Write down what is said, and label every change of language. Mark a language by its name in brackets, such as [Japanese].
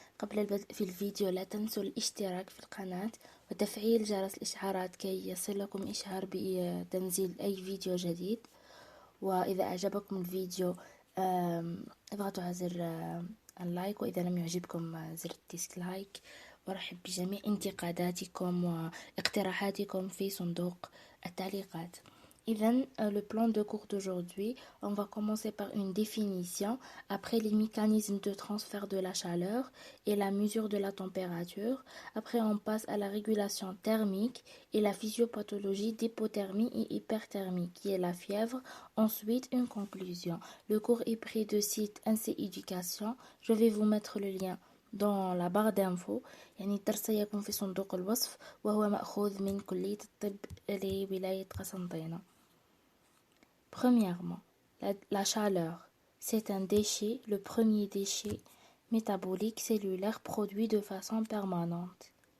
[Arabic] قبل البدء في الفيديو لا تنسوا الاشتراك في القناة وتفعيل جرس الإشعارات كي يصلكم إشعار بتنزيل أي فيديو جديد. وإذا أعجبكم الفيديو اضغطوا على زر اللايك، وإذا لم يعجبكم زر الديسلايك. وأرحب بجميع انتقاداتكم واقتراحاتكم في صندوق التعليقات. [French] Le plan de cours d'aujourd'hui, on va commencer par une définition, après les mécanismes de transfert de la chaleur et la mesure de la température. Après, on passe à la régulation thermique et la physiopathologie d'hypothermie et hyperthermie, qui est la fièvre. Ensuite, une conclusion. Le cours est pris de site NC Éducation. Je vais vous mettre le lien dans la barre d'infos. [Arabic] يعني الدرس سيكون في صندوق الوصف، وهو مأخوذ من كلية الطب لولاية قسنطينة. [French] Premièrement, la chaleur, c'est un déchet, le premier déchet métabolique cellulaire produit de façon permanente.